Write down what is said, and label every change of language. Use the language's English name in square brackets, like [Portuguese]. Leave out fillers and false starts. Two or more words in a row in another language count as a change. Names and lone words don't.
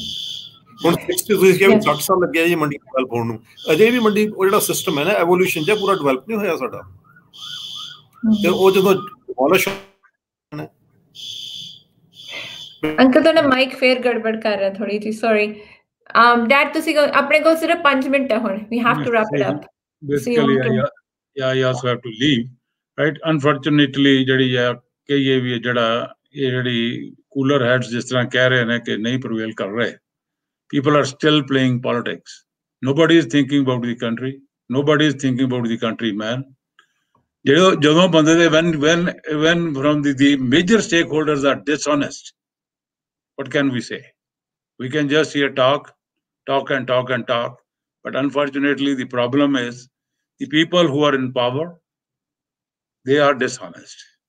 [Punjabi] ਹੁਣ ਤੁਸੀਂ ਕਿਹਾ 60 ਸਾਲ ਲੱਗਿਆ ਜੀ ਮੰਡੀ ਡਿਵੈਲਪ ਹੋਣ ਨੂੰ, ਅਜੇ ਵੀ ਮੰਡੀ ਉਹ ਜਿਹੜਾ ਸਿਸਟਮ ਹੈ ਨਾ ਐਵੋਲੂਸ਼ਨ ਜਿਹਾ ਪੂਰਾ ਡਿਵੈਲਪ ਨਹੀਂ ਹੋਇਆ ਸਾਡਾ। ਤੇ ਉਹ ਜਦੋਂ ਡਿਮੋਲਿਸ਼ ਅੰਕਲ ਤੁਹਾਡਾ ਮਾਈਕ ਫੇਰ ਗੜਬੜ ਕਰ ਰਿਹਾ ਥੋੜੀ ਜੀ, [English] sorry dad. [Punjabi] ਤੁਸੀਂ ਆਪਣੇ ਕੋਲ ਸਿਰਫ 5 ਮਿੰਟ ਹੈ ਹੁਣ, [English] we have to wrap it up. ਬੇਸਿਕਲੀ I also have to leave, right? [Punjabi] Unfortunately ਜਿਹੜੀ ਹੈ ਕਹੀਏ ਵੀ ਜਿਹੜਾ ਇਹ ਜਿਹੜੀ [English] cooler heads [Punjabi] ਜਿਸ ਤਰ੍ਹਾਂ ਕਹਿ ਰਹੇ ਨੇ ਕਿ ਨਹੀਂ ਪ੍ਰਵੇਲ ਕਰ ਰਹੇ, [English] people are still playing politics. Nobody is thinking about the country. Nobody is thinking about the country, man. [Punjabi] ਜਦੋਂ ਬੰਦੇ ਦੇ [English] when from the major stakeholders are dishonest, what can we say? We can just here talk and talk and talk. But unfortunately, the problem is the people who are in power, they are dishonest.